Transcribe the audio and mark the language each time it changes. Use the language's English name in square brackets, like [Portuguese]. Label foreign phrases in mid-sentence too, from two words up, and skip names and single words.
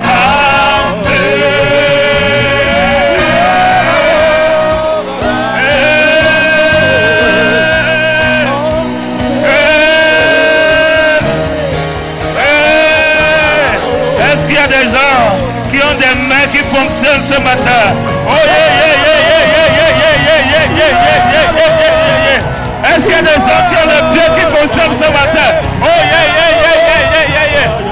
[French] Des gens qui ont des mains qui fonctionnent ce matin. [English] Oh yeah, yeah, yeah, yeah, yeah, yeah, yeah, yeah, yeah, yeah, yeah, yeah, yeah. [French] Est-ce qu'il y a des gens qui ont le pied qui fonctionne ce matin? [English] Oh yeah, yeah, yeah, yeah, yeah, yeah, yeah.